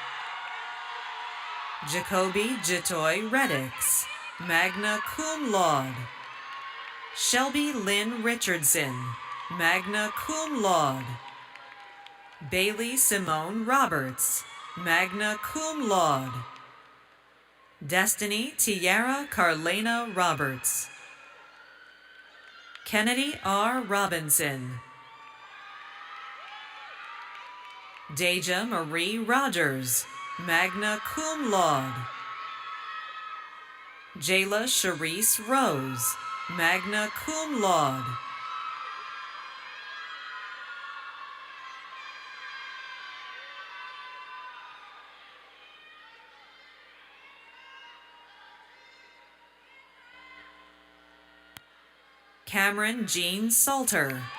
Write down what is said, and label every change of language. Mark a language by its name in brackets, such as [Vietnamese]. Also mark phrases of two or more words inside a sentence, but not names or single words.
[English] Jacoby Jatoy Reddix, [Latin] magna cum laude. [English] Shelby Lynn Richardson, [Latin] magna cum laude. [English] Bailey Simone Roberts, [Latin] magna cum laude. [English] Destiny Tiara Carlena Roberts. Kennedy R. Robinson. Deja Marie Rogers, [Latin] magna cum laude. [English] Jayla Charisse Rose, [Latin] magna cum laude. [English] Cameron Jean Salter.